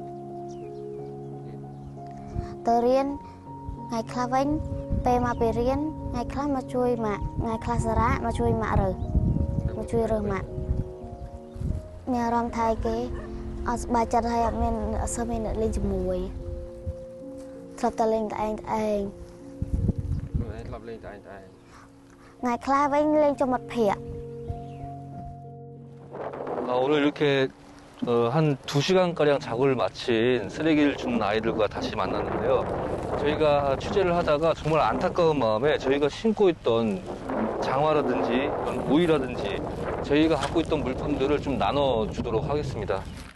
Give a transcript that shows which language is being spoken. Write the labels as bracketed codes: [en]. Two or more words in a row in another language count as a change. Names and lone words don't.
[km] ថ្ងៃខ្លះវិញពេលមកពីរៀនថ្ងៃខ្លះមកជួយម៉ាក់ថ្ងៃខ្លះសារ៉ាមកជួយម៉ាក់រើសមកជួយរើសម៉ាក់មានអារម្មណ៍ថាគេអត់សប្បាយចិត្តហើយអត់សូវមានអ្នកលេងជាមួយធ្លាប់តែលេងតែឯងធ្លាប់លេងតែឯងថ្ងៃខ្លះវិញលេងជាមួយមិត្តភក្តិ [ko] 오늘 이렇게 한 2시간가량 작업을 마친 쓰레기를 줍는 아이들과 다시 만났는데요. 저희가 취재를 하다가 정말 안타까운 마음에 저희가 신고 있던 장화라든지 오이라든지 저희가 갖고 있던 물품들을 좀 나눠주도록 하겠습니다.